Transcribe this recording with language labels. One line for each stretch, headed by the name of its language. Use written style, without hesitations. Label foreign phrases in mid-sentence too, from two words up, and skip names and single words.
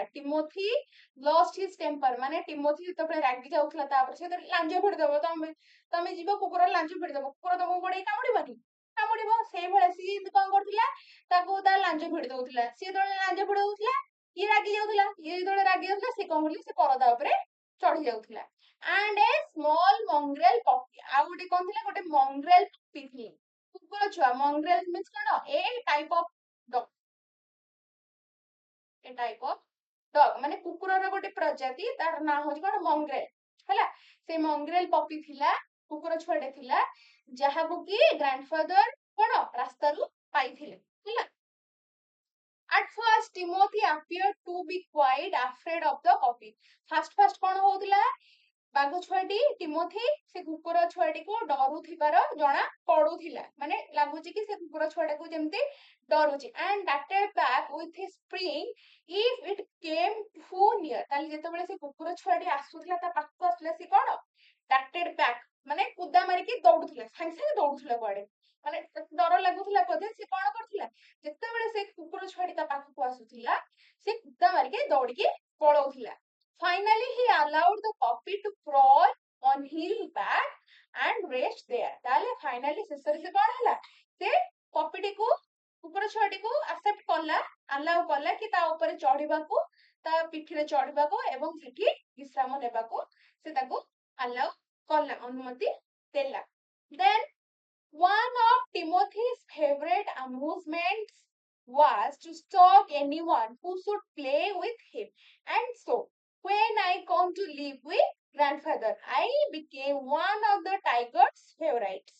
English: Timothy lost his temper,
Odia: ମାନେ ଟିମୋଥି ଯେତେବେଳେ ରାଗି ଯାଉଥିଲା, ତାପରେ ସେ ଲାଞ୍ଜ ଭିଡିଦବ। ତମେ ଯିବ କୁକୁର ଲାଞ୍ଜ ଭିଡିଦବ, କୁକୁର ତମକୁ ଗୋଡେଇ କାମୁଡିବନି? କାମୁଡିବ। ସେଇଭଳିଆ ସିଏ କଣ କରୁଥିଲା? ତାକୁ ତା ଲାଞ୍ଜ ଭିଡି ଦଉଥିଲା। ସିଏ ଯେତେବେଳେ ଲାଞ୍ଜ ଭିଡି ଦଉଥିଲା, ଇଏ ରାଗି ଯାଉଥିଲା। ଇଏ ଯେତେବେଳେ ରାଗି ଯାଉଥିଲା, ସେ କଣ କରୁଥିଲା? ସେ ପରଦା ଉପରେ ଚଢି ଯାଉଥିଲା।
English: and a small mongrel puppy।
Odia: ଆଉ ଗୋଟେ କଣ ଥିଲା? ଗୋଟେ
English: mongrel puppy
Odia: ଥିଲା, କୁକୁର ଛୁଆ।
English: mongrel means
Odia: କଣ?
English: a type of dog। a type of dog
Odia: ମାନେ କୁକୁରର ଗୋଟେ ପ୍ରଜାତି, ତାର ନାଁ ହଉଛି କଣ? mongrel। ହେଲା। ସେ
English: mongrel puppy
Odia: ଥିଲା, କୁକୁର ଛୁଆଟେ ଥିଲା, ଯାହାକୁ କି ଗ୍ରାଣ୍ଡଫାଦର କଣ? ରାସ୍ତାରୁ ପାଇଥିଲେ। ହେଲା।
English: At first Timothy appeared to be quite afraid of the puppy।
Odia: ଫାଷ୍ଟ କଣ ହଉଥିଲା? ବାଘ ଛୁଆଟି ଟିମୋଥି ସେ କୁକୁର ଛୁଆଟିକୁ ଡରୁଥିବାର ଜଣା ପଡୁଥିଲା। ମାନେ ଲାଗୁଛି କି ସେ କୁକୁର ଛୁଆଟାକୁ ଯେମିତି ଡରୁଛି।
English: and darted back with his spring if it came too near।
Odia: ତାହେଲେ ଯେତେବେଳେ ସେ କୁକୁର ଛୁଆଟି ଆସୁଥିଲା, ତା ପାଖକୁ ଆସୁଥିଲା, ସେ କଣ?
English: darted back
Odia: ମାନେ କୁଦା ମାରିକି ଦୌଡୁଥିଲା, ସାଙ୍ଗେ ସାଙ୍ଗେ ଦୌଡୁଥିଲା କୁଆଡେ। ମାନେ ଡର ଲାଗୁଥିଲା ବୋଧେ, ସେ କଣ କରୁଥିଲା? ଯେତେବେଳେ ସେ କୁକୁର ଛୁଆଟି ତା ପାଖକୁ ଆସୁଥିଲା, ସେ କୁଦା ମାରିକି ଦୌଡିକି ପଳଉଥିଲା।
English: Finally he allowed the puppy to crawl on his back and rest there।
Odia: ତାହେଲେ finally ଶେଷରେ ସେ କଣ ହେଲା? ସେ ପପିଟିକୁ, କୁକୁର ଛୁଆଟିକୁ accept କଲା, allow କଲା କି ତା ଉପରେ ଚଢିବାକୁ, ତା ପିଠିରେ ଚଢିବାକୁ ଏବଂ ସେଠି ବିଶ୍ରାମ ନେବାକୁ ସେ ତାକୁ allow କଲା, ଅନୁମତି ଦେଲା।
English: Then one of Timothy's favorite amusements was to stalk anyone who should play with him, and so when I come to live with grandfather, I became one of the tiger's favorites.